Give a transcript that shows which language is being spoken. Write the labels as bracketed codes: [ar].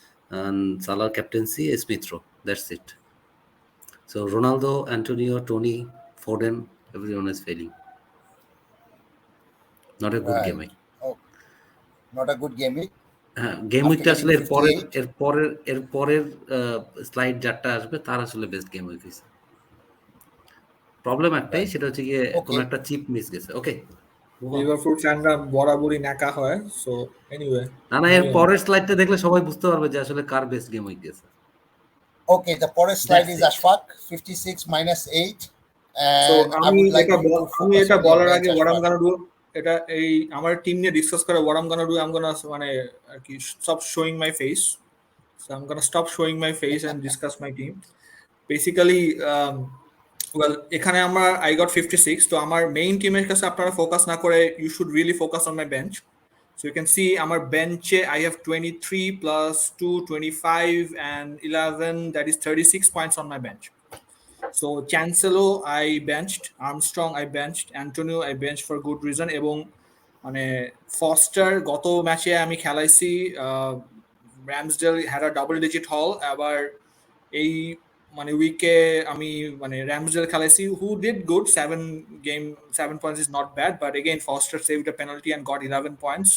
[en] And Salah captaincy, Smith Rowe, that's it. So Ronaldo, Antonio, Tony, Foden, everyone is failing. Not a good game week. Oh, not a good game week. [bn] Game উইকটা আসলে এর পরের slide যারটা আসবে তার আসলে best game week হয়েছে. Problem একটাই, সেটা হচ্ছে গিয়ে কোনো একটা চিপ মিস গেছে. ওকে, লিভারপুল ফ্যানরা বরাবরই নাকা হয়. সো এনিওয়ে, না এর পরের স্লাইডটা দেখলে সবাই বুঝতে পারবে যে আসলে কার বেস্ট গেম উইক গেছে. [en] Okay, the first slide is Ashfaq 56 minus 8. So [bn] আমি এটা বলার আগে [en] what I'm gonna do, [bn] এটা এই আমার টিম নিয়ে ডিসকাস করে [en] what I'm gonna do, I'm gonna [bn] মানে আর কি [en] stop showing my face. So I'm gonna stop showing my face and discuss my team. Basically, well, [bn] এখানে আমার [en] I got 56. [bn] তো আমার মেইন টিমের কাছে আপনারা ফোকাস না করে [en] you should really focus on my bench. So you can see [bn] আমার বেঞ্চে [en] I have 23 plus 2, 25 and 11, that is 36 points on my bench. So Cancelo I benched, Armstrong I benched, Antonio I benched for good reason, [bn] এবং মানে foster গত ম্যাচে আমি খেলাইছি, [en] Ramsdale had a double digit haul, [bn] আবার এই মানে উইকে আমি মানে Ramsdell খেলাইছি [en] who did good, 7 points is not bad, but again Foster saved a penalty and got 11 points.